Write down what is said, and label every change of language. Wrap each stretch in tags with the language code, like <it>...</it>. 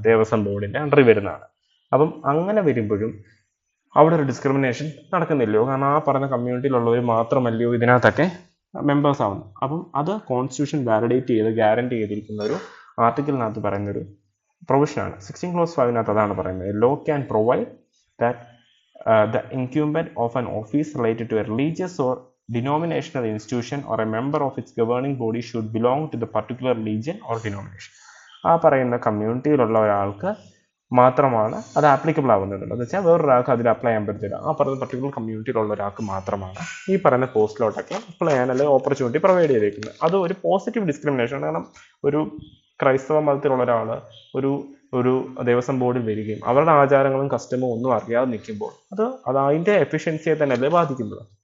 <ml>ദേവസ്വം ബോർഡിന്റെ അണ്ടറിൽ വരുന്നതാണ്. അപ്പം അങ്ങനെ വരുമ്പോഴും അവിടെ ഒരു ഡിസ്ക്രിമിനേഷൻ നടക്കുന്നില്ലയോ? കാരണം ആ പറഞ്ഞ കമ്മ്യൂണിറ്റിയിലുള്ളവർ മാത്രമല്ലയോ ഇതിനകത്തൊക്കെ മെമ്പേഴ്സ് ആവുന്നു. അപ്പം അത് കോൺസ്റ്റിറ്റ്യൂഷൻ വാലിഡേറ്റ് ചെയ്ത് ഗ്യാരണ്ടി ചെയ്തിരിക്കുന്ന ഒരു ആർട്ടിക്കിളിനകത്ത് പറയുന്നൊരു പ്രൊവിഷനാണ്. 16 ക്ലോസ് 5നകത്ത് അതാണ് പറയുന്നത്.</ml> <en>Law can provide that the incumbent of an office related to a religious or denominational institution or a member of its governing body should belong to the particular religion or denomination.</en> <ml>ആ പറയുന്ന കമ്മ്യൂണിറ്റിയിലുള്ള ഒരാൾക്ക് മാത്രമാണ് അത് applicable ആവുന്നത്. എന്ന് വെച്ചാൽ വേറൊരാൾക്ക് അതിൽ അപ്ലൈ ചെയ്യാൻ പറ്റില്ല. ആ പറയുന്ന പർട്ടിക്കുലർ കമ്മ്യൂണിറ്റിയിലുള്ള ഒരാൾക്ക് മാത്രമാണ് ഈ പറയുന്ന പോസ്റ്റിലോട്ടൊക്കെ അപ്ലൈ ചെയ്യാൻ അല്ലെങ്കിൽ ഓപ്പർച്യൂണിറ്റി പ്രൊവൈഡ് ചെയ്തേക്കുന്നത്. അത് ഒരു പോസിറ്റീവ് ഡിസ്ക്രിമിനേഷൻ ആണ്. കാരണം ഒരു ക്രൈസ്തവ മതത്തിലുള്ള ഒരാൾ ഒരു ദേവസ്വം ബോർഡിൽ വരികയും അവരുടെ ആചാരങ്ങളും കസ്റ്റമും ഒന്നും അറിയാതെ നിൽക്കുമ്പോൾ അത് അതിൻ്റെ എഫിഷ്യൻസിയെ തന്നെയല്ലേ ബാധിക്കുന്നത്.</ml>